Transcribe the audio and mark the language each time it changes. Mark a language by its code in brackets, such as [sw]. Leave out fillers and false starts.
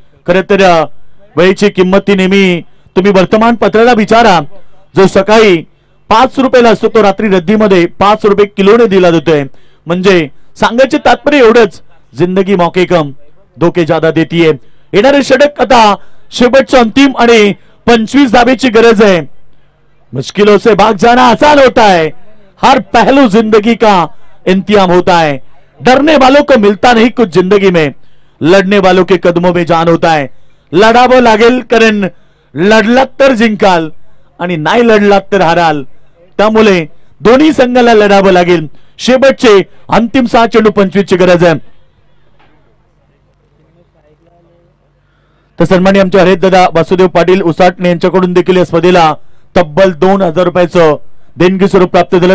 [mr] खरं तर वेळेची किंमत ती नेहमी तुम्ही वर्तमानपत्राला विचारा. जो सकाळी 5 रुपयाला असतो तो रात्री रद्दीमध्ये 5 रुपये किलोने दिला जातोय. म्हणजे सांगायचे तात्पर्य एवढंच, [hi] जिंदगी मौके कम धोके ज्यादा [mr] देतीये. येणारे षटक आता शेवटचं अंतिम आणि 25 धाबेची गरज आहे. [hi] मुश्किलों से भाग जाना आसान होता है, हर पहलू जिंदगी का इंतजाम होता है. डरने वालों को मिलता नहीं कुछ जिंदगी में, लढणे वालों के कदमों में जान होता है. [mr] लढावं लागेल कारण लढलात तर जिंकाल आणि नाही लढलात तर हाराल. त्यामुळे दोन्ही संघाला लढावं लागेल. शेवटचे अंतिम 6 चेंडू 25 ची गरज आहे. तर सन्माननीय आमचे हरिदादा वासुदेव पाटील उसाटणे यांच्याकडून देखील या स्पर्धेला तब्बल 2000 रुपयाचं देणगी स्वरूप प्राप्त झालं.